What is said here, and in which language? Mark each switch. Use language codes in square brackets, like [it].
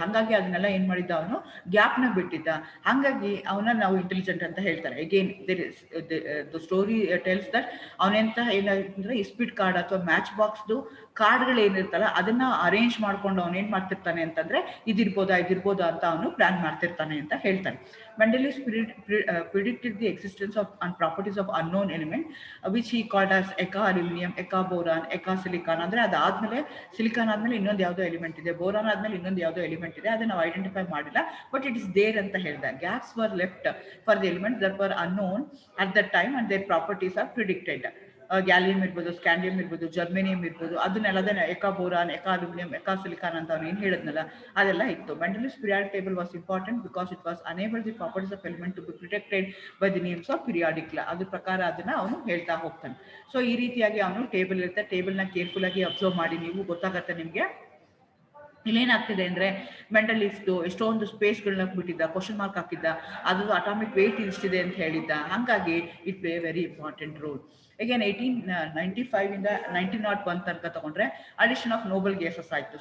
[kn] ಹಾಗಾಗಿ ಅದನ್ನೆಲ್ಲ ಏನು ಮಾಡಿದ್ದ ಅವನು, ಗ್ಯಾಪ್ನ ಬಿಟ್ಟಿದ್ದ. ಹಾಗಾಗಿ ಅವನ ನಾವು ಇಂಟೆಲಿಜೆಂಟ್ ಅಂತ ಹೇಳ್ತಾರೆ. [en] again there is the story tells that [kn] ಅವನೆಂತ ಏನಂದ್ರೆ ಇಸ್ಪಿಟ್ ಕಾರ್ಡ್ ಅಥವಾ ಮ್ಯಾಚ್ ಬಾಕ್ಸ್ದು ಕಾರ್ಡ್ಗಳು ಏನಿರ್ತಲ್ಲ ಅದನ್ನ ಅರೇಂಜ್ ಮಾಡ್ಕೊಂಡು ಅವನೇನು ಮಾಡ್ತಿರ್ತಾನೆ ಅಂತಂದ್ರೆ ಇದಿರ್ಬೋದಾ ಅಂತ ಅವನು ಪ್ಲಾನ್ ಮಾಡ್ತಿರ್ತಾನೆ ಅಂತ ಹೇಳ್ತಾನೆ. [en] Mendeleev predicted the existence of and properties of unknown element, which he called as Eka aluminum, Eka boron, Eka silicon. [kn] ಅಂದ್ರೆ ಅದಾದ್ಮೇಲೆ ಸಿಲಿಕಾನ್ ಆದ್ಮೇಲೆ ಇನ್ನೊಂದು ಯಾವುದೋ ಎಲಿಮೆಂಟ್ ಇದೆ, ಬೋರಾನ್ ಆದ್ಮೇಲೆ ಇನ್ನೊಂದು ಯಾವುದೋ ಎಲಿಮೆಂಟ್ ಇದೆ, ಅದನ್ನ ನಾವು ಐಡೆಂಟಿಫೈ ಮಾಡಿಲ್ಲ, [en] but it is there [kn] ಅಂತ ಹೇಳ್ದ. [en] Gaps were left for the elements that were unknown at that time and their properties are predicted. [kn] Gallium ಇರ್ಬೋದು, ಸ್ಕ್ಯಾಂಡಿಯಂ ಇರ್ಬೋದು, ಜರ್ಮೇನಿಯಂ ಇರ್ಬೋದು, ಅದನ್ನೆಲ್ಲದೇ ಎಕಾ ಬೋರಾನ್, ಎಕಾ ಅಲ್ಯೂಮಿನಿಯಂ, ಎಕಾ ಸಿಲಿಕಾನ್ ಅಂತ ಅವ್ನು ಏನು ಹೇಳಿದ್ನಲ್ಲ ಅದೆಲ್ಲ ಇತ್ತು. [en] Mendeleev's periodic table was important because it was unable the properties of element to be protected by the names of periodic law. [kn] ಅದ್ರ ಪ್ರಕಾರ ಅದನ್ನ ಅವನು ಹೇಳ್ತಾ ಹೋಗ್ತಾನೆ. ಸೊ ಈ ರೀತಿಯಾಗಿ ಅವನು ಟೇಬಲ್ ಇರುತ್ತೆ. ಟೇಬಲ್ನ ಕೇರ್ಫುಲ್ ಆಗಿ ಅಬ್ಸರ್ವ್ ಮಾಡಿ ನೀವು, ಗೊತ್ತಾಗತ್ತೆ ನಿಮಗೆ. ಇಲ್ಲೇನಾಗ್ತಿದೆ ಅಂದರೆ ಮೆಂಡಲೀಫ್ದು ಎಷ್ಟೊಂದು ಸ್ಪೇಸ್ಗಳನ್ನ ಬಿಟ್ಟಿದ್ದ, ಕ್ವಶನ್ ಮಾರ್ಕ್ ಹಾಕಿದ್ದ, ಅದು ಅಟಾಮಿಕ್ ವೇಟ್ ಇಷ್ಟಿದೆ ಅಂತ ಹೇಳಿದ್ದ. [en] ಹಾಗಾಗಿ it play very important role. Again 1895 [kn] ಇಂದ 1901 ತನಕ ತಗೊಂಡ್ರೆ [en] Addition of noble gases ಆಯಿತು.